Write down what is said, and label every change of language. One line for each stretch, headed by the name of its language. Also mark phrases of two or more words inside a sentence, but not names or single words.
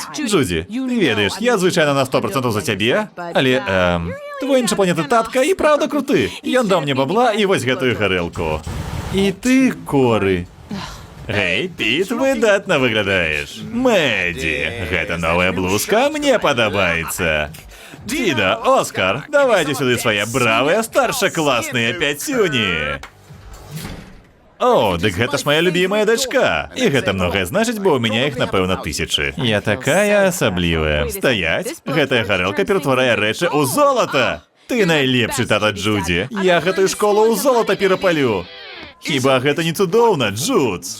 Belarusian: Джуді, ты ведаеш, я звычайна на 100% за цябе, але, твой іншапланетны татка і праўда круты. Ён даў мне бабла і вось гэтую гарэлку. І ты, Коры. Гэй, Піт, выдатна выглядаеш. Мэдзі, гэта новая блузка мне падабаецца.
Russian: Дида, Оскар, давайте сюда свои бравые старшеклассные пяцюні. О,
Belarusian: дык гэта ж
Russian: моя любимая
Belarusian: дачка. І гэта многае значыць, бо ў мяне іх, напэўна, 1000. Я такая асаблівая. Стаяць, гэтая гарэлка ператварае рэчы ў золата. Ты найлепшы, тата Джуді. Я гэтую школу ў золата перапалю. Хіба гэта не цудоўна, Джудс?